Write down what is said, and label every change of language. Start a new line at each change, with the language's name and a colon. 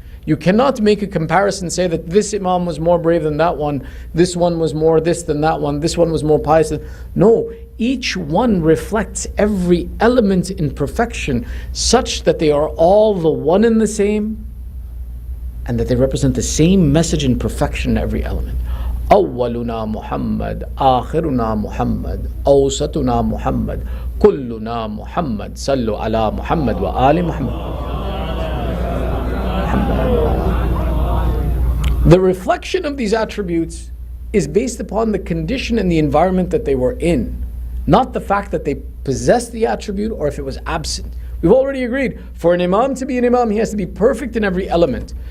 English: You cannot make a comparison, say that this imam was more brave than that one, this one was more this than that one, this one was more pious than... No, each one reflects every element in perfection such that they are all the one and the same, and that they represent the same message in perfection in every element.
Arabic: أولنا محمد آخرنا محمد أوسطنا محمد كلنا محمد صلوا على محمد وآل محمد.
English: The reflection of these attributes is based upon the condition and the environment that they were in, not the fact that they possessed the attribute or if it was absent. We've already agreed, for an imam to be an imam, he has to be perfect in every element.